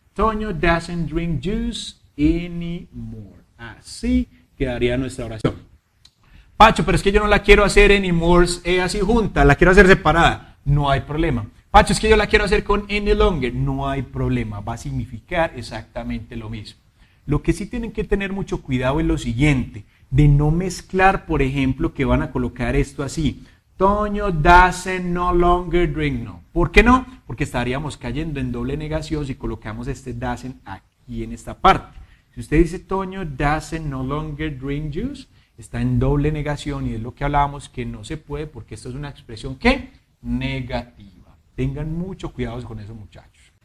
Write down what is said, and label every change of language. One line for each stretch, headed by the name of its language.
English: Toño doesn't drink juice anymore.
Spanish: Así quedaría nuestra oración. Pacho, pero es que yo no la quiero hacer anymore así junta, la quiero hacer separada. No hay problema. Pacho, es que yo la quiero hacer con any longer. No hay problema, va a significar exactamente lo mismo. Lo que sí tienen que tener mucho cuidado es lo siguiente, de no mezclar, por ejemplo, que van a colocar esto así.
English: Toño doesn't no longer drink, no.
Spanish: ¿Por qué no? Porque estaríamos cayendo en doble negación si colocamos este doesn't aquí en esta parte. Si usted dice
English: Toño doesn't no longer drink juice,
Spanish: está en doble negación y es lo que hablábamos que no se puede porque esto es una expresión ¿qué? Negativa. Tengan mucho cuidado con eso, muchachos.